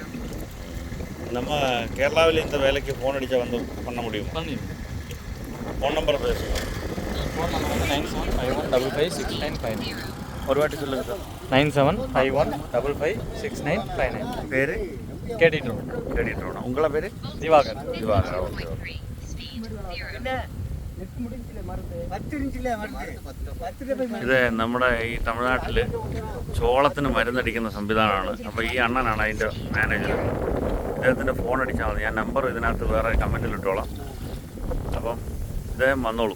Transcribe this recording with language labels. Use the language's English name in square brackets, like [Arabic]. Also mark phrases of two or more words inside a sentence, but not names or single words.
[Tamil] நம்ம கேரளாவில் இந்த வேலைக்கு ஃபோன் அடித்தா வந்து பண்ண முடியும்? பண்ணிடுவோம். ஃபோன் நம்பர் பேசுங்க. ஃபோன் நம்பர் வந்து 9751556959. ஒரு வாட்டி சொல்லுங்கள் சார். 9751556959. பேர் கேடி ட்ரோன். கேடி ட்ரோன். உங்களோட பேர்? திவாகர். திவாகர். ஓகே ஓகே. [Malayalam] ഇത് നമ്മുടെ ഈ തമിഴ്നാട്ടിൽ ചോളത്തിന് മരുന്നടിക്കുന്ന സംവിധാനമാണ്. അപ്പോൾ ഈ അണ്ണനാണ് അതിൻ്റെ മാനേജർ. ഇദ്ദേഹത്തിൻ്റെ ഫോൺ അടിച്ചാൽ മതി. ഞാൻ നമ്പർ ഇതിനകത്ത് വേറെ കമൻറ്റിൽ ഇട്ടോളാം. അപ്പം ഇദ്ദേഹം വന്നോളൂ.